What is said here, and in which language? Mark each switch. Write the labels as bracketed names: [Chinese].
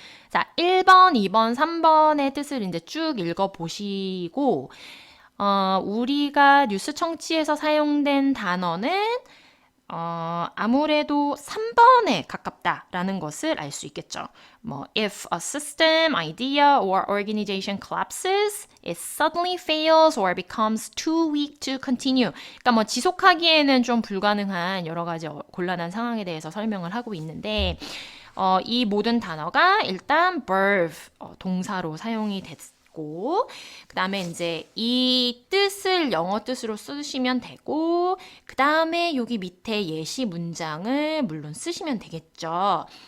[Korean] 자, 1번, 2번, 3번의 뜻을 이제 쭉 읽어보시고, 우리가 뉴스 청취에서 사용된 단어는 아무래도 3번에 가깝다라는 것을 알 수 있겠죠. [English] 뭐, if a system, idea, or organization collapses, it suddenly fails or becomes too weak to continue. [Korean] 그러니까 뭐 지속하기에는 좀 불가능한 여러 가지 곤란한 상황에 대해서 설명을 하고 있는데, 이 모든 단어가 일단 verb, 동사로 사용이 됐고, 그 다음에 이제 이 뜻을 영어 뜻으로 쓰시면 되고, 그 다음에 여기 밑에 예시 문장을 물론 쓰시면 되겠죠.